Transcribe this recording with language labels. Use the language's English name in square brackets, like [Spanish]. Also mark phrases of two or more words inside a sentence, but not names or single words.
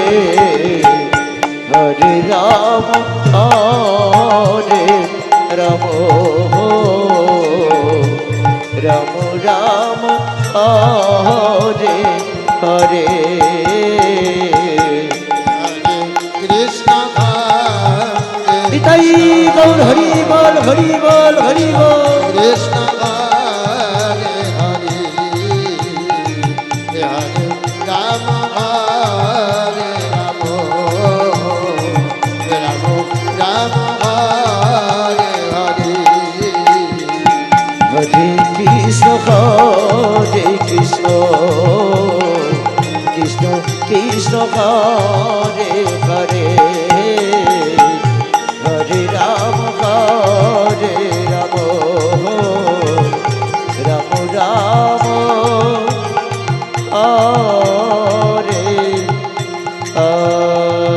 [Sanskrit] হরে রাম হরে রাম রাম রাম হরে হরে Krishna, Hare [Bangla] নিতাই গৌর হরি বল হরি বল হরি বল [Sanskrit] Krishna, Hare Hare, Hare Rama, Hare Rama, Rama Rama, Hare Hare. হরে কৃষ্ণ কৃষ্ণ কৃষ্ণ কৃষ্ণ হরে হরে হরে রাম রাম রাম হরে হরে